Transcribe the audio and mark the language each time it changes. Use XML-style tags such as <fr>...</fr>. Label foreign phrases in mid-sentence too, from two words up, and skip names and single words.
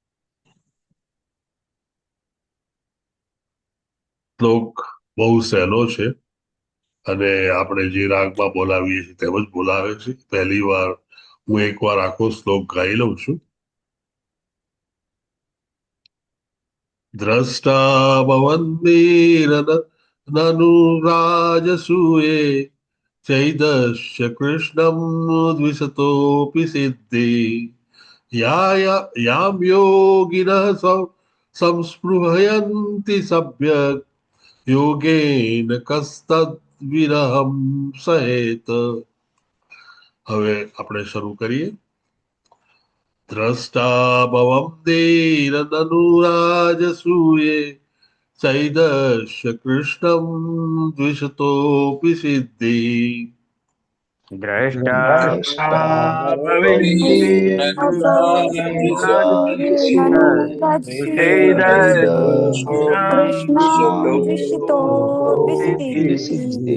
<gu>શ્લોક બહુ સહેલો છે અને આપણે જે રાગમાં બોલાવીએ છીએ તેમ જ બોલાવે છે. પહેલી વાર હું એકવાર આખો શ્લોક ગાઈ લઉં છું.</gu> <sa>દ્રષ્ટા ભવન્મીર નનુ રાજસૂયે चैदस्य कृष्णं द्विशतोऽपि सिद्धि यां योगिनः संस्पृहयन्ति सम्यक् योगेन कस्तद्विरहं सहेत।</sa> <gu>હવે આપણે શરૂ કરીએ.</gu> <sa>દ્રષ્ટા ભવં ધીરનનુરાજસૂયે ચૈદશ્ય કૃષ્ણં દ્વિશતોऽપि સિદ્ધિ દ્રષ્ટા कृष्णां द्विषितोऽपि सिद्धिः</sa>